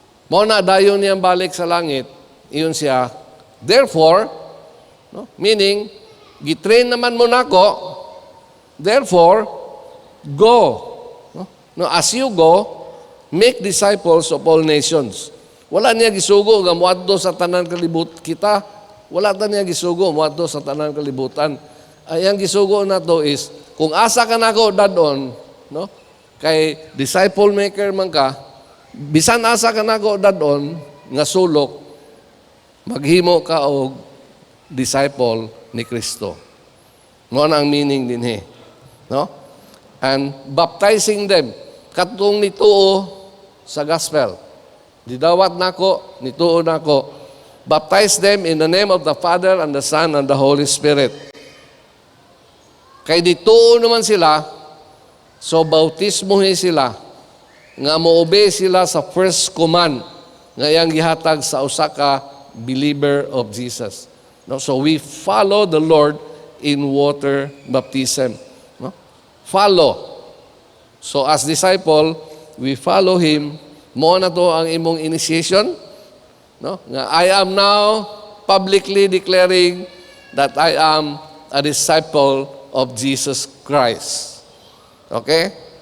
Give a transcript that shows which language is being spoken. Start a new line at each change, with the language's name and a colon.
Cebuano: Mao na dayon niyang balik sa langit, iyon siya. Therefore, no, meaning gitrain naman mo nako,
English: therefore go. No, as you go, make disciples of all nations.
Cebuano: Wala niya gisugo nga moadto sa tanan kalibut kita. Wala ta niya gisugo moadto sa tanan kalibutan. Ay ang gisugo nato is kung asa ka nako dadon, no? Kay disciple maker man ka, bisan asa ka nako dadon nga sulok, maghimo ka og disciple ni Kristo. Mo na ang meaning dinhi, no?
English: And baptizing them
Cebuano: katong nituo sa
English: gospel.
Cebuano: Didawat nako, nituo nako.
English: Baptize them in the name of the Father and the Son and the Holy Spirit.
Cebuano: Kay dituo naman sila, so bautismohin sila nga mo-obey sila sa first command nga iyang gihatag sa usa ka believer of Jesus. No?
English: So we follow the Lord in water baptism. No? Follow. So as disciple, we follow Him.
Cebuano: Mo na to ang imong initiation.
English: No? Nga I am now publicly declaring that I am a disciple of Jesus Christ. Okay?